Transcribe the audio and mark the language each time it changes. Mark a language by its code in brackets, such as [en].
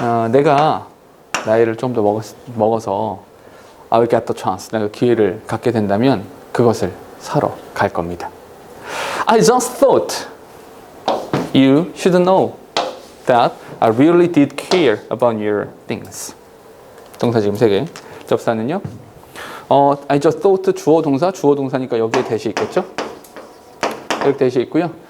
[ko] 내가 나이를 좀 더 먹어서 [en] I will get the chance, [ko] 내가 기회를 갖게 된다면 그것을 사러 갈 겁니다. [en] I just thought you should know that I really did care about your things. [ko] 동사 지금 3개. 접사는요. [en] I just thought [ko] 주어 동사니까 여기에 대시 있겠죠? 여기 대시 있고요.